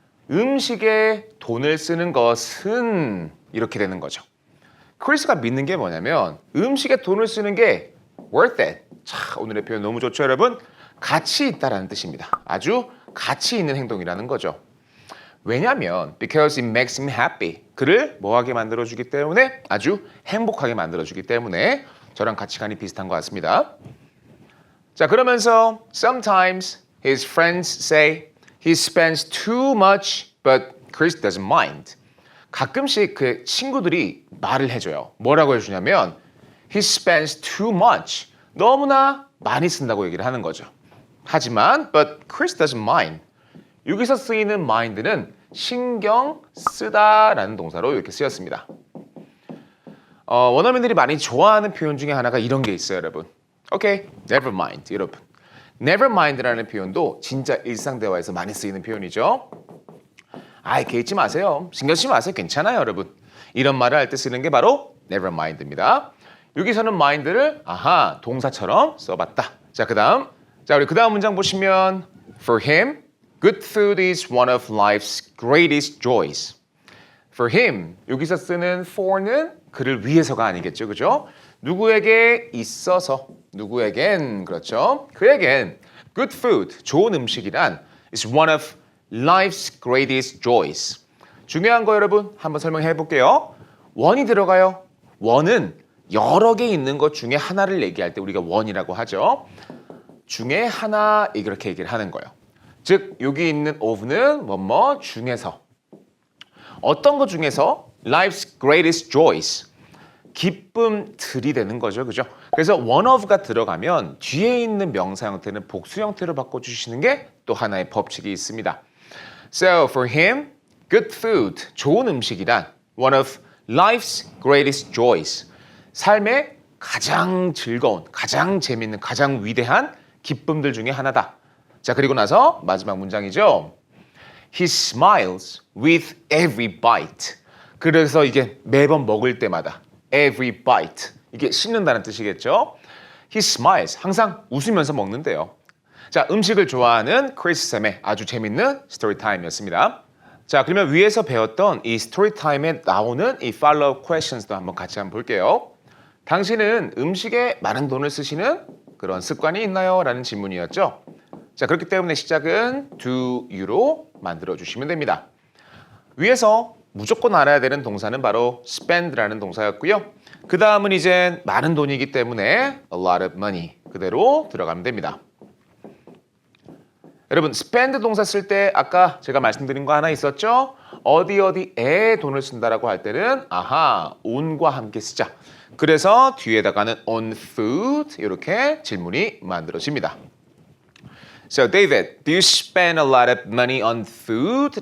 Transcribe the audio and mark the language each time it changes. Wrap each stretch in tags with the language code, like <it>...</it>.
<ko>음식에 돈을 쓰는 것은 이렇게 되는 거죠. 크리스가 믿는 게 뭐냐면 음식에 돈을 쓰는 게 worth it. 자, 오늘의 표현 너무 좋죠, 여러분? 가치 있다라는 뜻입니다. 아주 가치 있는 행동이라는 거죠.</ko> <en>왜냐면 because it makes him happy.</en> <ko>그를 뭐하게 만들어주기 때문에 아주 행복하게 만들어주기 때문에 저랑 가치관이 비슷한 것 같습니다.</ko> <en>자, 그러면서 sometimes his friends say he spends too much but Chris doesn't mind.</en> <ko>가끔씩 그 친구들이 말을 해줘요.</ko> <en>뭐라고 해주냐면 he spends too much.</en> <ko>너무나 많이 쓴다고 얘기를 하는 거죠. 하지만 but Chris doesn't mind. 여기서 쓰이는 mind는 신경 쓰다라는 동사로 이렇게 쓰였습니다. 원어민들이 많이 좋아하는 표현 중에 하나가 이런 게 있어요, 여러분. 오케이, never mind, 여러분. never mind라는 표현도 진짜 일상 대화에서 많이 쓰이는 표현이죠. 아이, 개의치 마세요. 신경 쓰지 마세요. 괜찮아요, 여러분. 이런 말을 할 때 쓰는 게 바로 never mind입니다. 여기서는 mind를 동사처럼 써봤다.</ko> <en>자, 우리 그 다음 문장 보시면 For him, good food is one of life's greatest joys.</en> <ko>For him, 여기서 쓰는 for는 그를 위해서가 아니겠죠, 그죠? 누구에게 있어서, 누구에겐, 그렇죠?</ko> <en>그에겐 good food, 좋은 음식이란 is one of life's greatest joys.</en> <ko>중요한 거 여러분 한번 설명해 볼게요. one이 들어가요. one은 여러 개 있는 것 중에 하나를 얘기할 때 우리가 one이라고 하죠. 중에 하나 이렇게 얘기를 하는 거예요. 즉 여기 있는 of는 뭐뭐 중에서 어떤 것 중에서 life's greatest joys 기쁨들이 되는 거죠. 그죠? 그래서 one of가 들어가면 뒤에 있는 명사 형태는 복수 형태로 바꿔주시는 게 또 하나의 법칙이 있습니다. So for him, good food, 좋은 음식이란 one of life's greatest joys, 삶의 가장 즐거운, 가장 재밌는, 가장 위대한 기쁨들 중에 하나다. 자, 그리고 나서 마지막 문장이죠.</ko> <en>He smiles with every bite.</en> <ko>그래서 이게 매번 먹을 때마다 every bite. 이게 씹는다는 뜻이겠죠.</ko> <en>He smiles.</en> <ko>항상 웃으면서 먹는데요. 자, 음식을 좋아하는 크리스 쌤의 아주 재밌는 스토리 타임이었습니다. 자, 그러면 위에서 배웠던 이 스토리 타임에 나오는 이 follow questions도 한번 같이 한번 볼게요. 당신은 음식에 많은 돈을 쓰시는 그런 습관이 있나요? 라는 질문이었죠. 자, 그렇기 때문에 시작은 do you로 만들어 주시면 됩니다. 위에서 무조건 알아야 되는 동사는 바로 spend라는 동사였고요. 그 다음은 이제 많은 돈이기 때문에 a lot of money 그대로 들어가면 됩니다. 여러분 spend 동사 쓸 때 아까 제가 말씀드린 거 하나 있었죠? 어디에 돈을 쓴다라고 할 때는 on과 함께 쓰자. 그래서 뒤에다가는 on food 이렇게 질문이 만들어집니다.</ko> <en>So David, do you spend a lot of money on food?</en>